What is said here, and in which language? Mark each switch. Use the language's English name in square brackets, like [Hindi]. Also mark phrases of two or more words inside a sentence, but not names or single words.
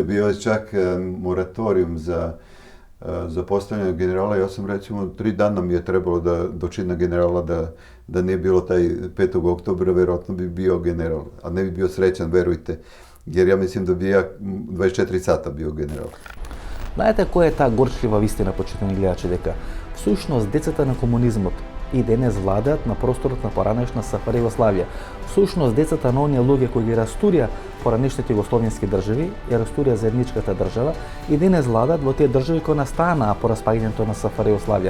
[Serbian] Bio je čak moratorijum za postavljanje generala. Ja sam, recimo, 3 dana mi je trebalo do čina generala da nije bilo taj 5. oktobra, verovatno bi bio general. A ne bi bio srećan, verujte, jer ja mislim da bi ja 24 sata bio general. [Macedonian] Знаете која е таа горчлива вистина, почитани гледачи, дека всушност децата на комунизмот и денес владеат на просторот на поранешна СФР Југославија. Всушност децата на оние луѓе кои ги растурија поранешните југословенски држави и растурија заедничката држава и денес владеат во тие држави кои настанаа по распаѓањето на СФР Југославија.